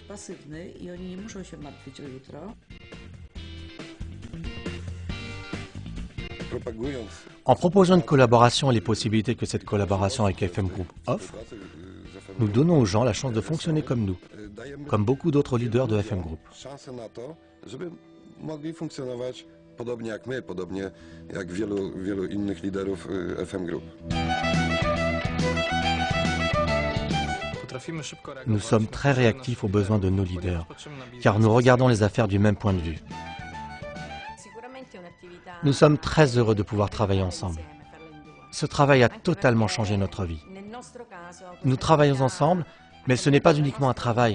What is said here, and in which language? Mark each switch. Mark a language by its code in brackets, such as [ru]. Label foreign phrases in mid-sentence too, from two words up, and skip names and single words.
[fr] En proposant une collaboration et les possibilités que cette collaboration avec FM Group offre, nous donnons aux gens la chance de fonctionner comme nous, comme beaucoup d'autres leaders de FM Group. [pl] Podobnie jak my, podobnie jak wielu innych liderów FM Group. [fr] Nous sommes très réactifs aux besoins de nos leaders, car nous regardons les affaires du même point de vue. Nous sommes très heureux de pouvoir travailler ensemble. Ce travail a totalement changé notre vie. Nous travaillons ensemble, mais ce n'est pas uniquement un travail.